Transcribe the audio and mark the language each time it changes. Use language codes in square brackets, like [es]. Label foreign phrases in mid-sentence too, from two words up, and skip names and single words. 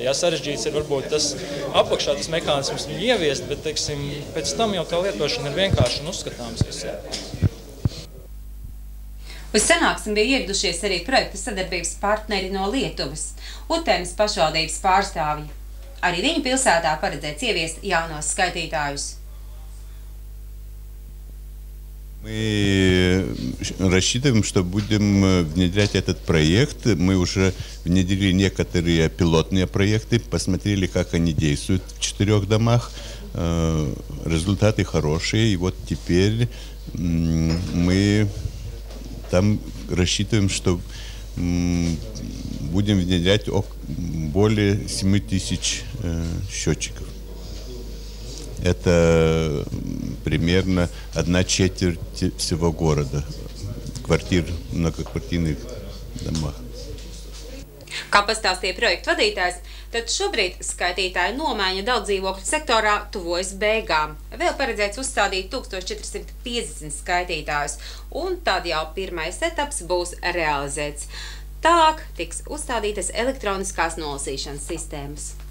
[lv] Ja, sarežģīts ir varbūt tas apakšā, tas mehānisms viņu ieviest, bet, teiksim, pēc tam jau tā lietošana ir vienkārši un uzskatāms visiem. Uz sanāksmi bija ieradušies arī projekta sadarbības partneri no Lietuvas, Utenes pašvaldības pārstāvji. Arī viņu pilsētā paredzēts ieviest jaunos skaitītājus. [ru] Мы рассчитываем, что будем внедрять этот проект. Мы уже внедрили некоторые пилотные проекты, посмотрели, как они действуют в 4 домах. Результаты хорошие. И вот теперь мы там рассчитываем, что будем внедрять более 7 тысяч счетчиков. Это примерно 1/4 всего города, квартир, многоквартирных домах. [lv] Kā pastāstīja projekta vadītājs, tad šobrīd skaitītāju nomaiņa daudz dzīvokļu sektorā tuvojas beigām. Vēl paredzēts uzstādīt 1450 skaitītājus, un tad jau pirmais etaps būs realizēts. Tālāk tiks uzstādītas elektroniskās nolasīšanas sistēmas.